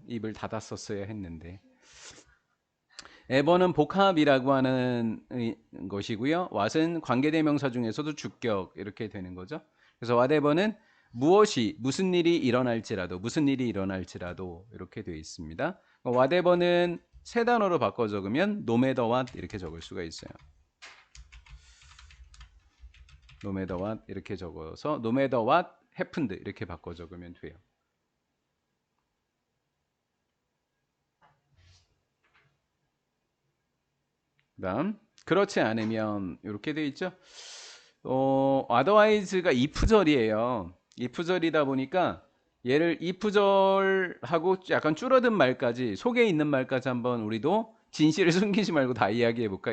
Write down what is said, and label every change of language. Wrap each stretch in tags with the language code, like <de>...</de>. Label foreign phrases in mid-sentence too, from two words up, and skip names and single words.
<ko>입을 닫았었어야 했는데. 에버는 복합이라고 하는 것이고요. what은 관계대명사 중에서도 주격 이렇게 되는 거죠. 그래서 whatever는 무슨 일이 일어날지라도 이렇게 되어 있습니다. whatever는 세 단어로 바꿔 적으면</ko> <en>no matter what</en> <ko>이렇게 적을 수가 있어요.</ko> <en>no matter what</en> <ko>이렇게 적어서</ko> <en>no matter what happened</en> <ko>이렇게 바꿔 적으면 돼요. 그다음 그렇지 않으면 이렇게 되어 있죠. otherwise가 if절이에요. if절이다 보니까 얘를 if절하고 약간 줄어든 말까지 속에 있는 말까지 한번 우리도 진실을 숨기지 말고 다 이야기해 볼까?</ko>